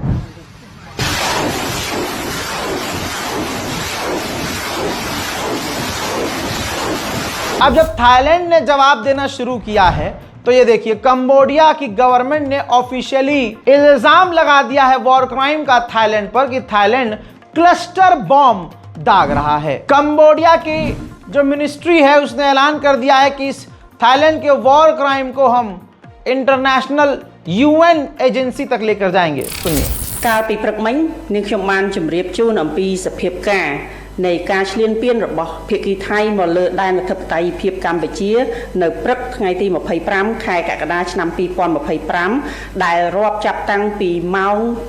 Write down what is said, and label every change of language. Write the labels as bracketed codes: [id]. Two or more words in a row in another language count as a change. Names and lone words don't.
[hi] अब जब थाईलैंड ने जवाब देना शुरू किया है तो ये देखिए कंबोडिया की गवर्नमेंट ने ऑफिशियली इल्जाम लगा दिया है [en] war crime [hi] का थाईलैंड पर कि थाईलैंड [en] cluster bomb [hi] दाग रहा है। कंबोडिया की जो मिनिस्ट्री है उसने ऐलान कर दिया है कि इस थाईलैंड के [en] war crime [hi] को हम [en] international UN agency [hi] तक लेकर जाएंगे। सुनिए। [km] កាលពីព្រឹកមិញនាងខ្ញុំបានជម្រាបជូនអំពីសភាពការនៃការឈ្លានពានរបស់ភាគីថៃមកលើដែនអធិបតេយ្យភាពកម្ពុជានៅព្រឹកថ្ងៃទី25ខែកក្កដាឆ្នាំ2025ដែលរាប់ចាប់តាំងពីម៉ោង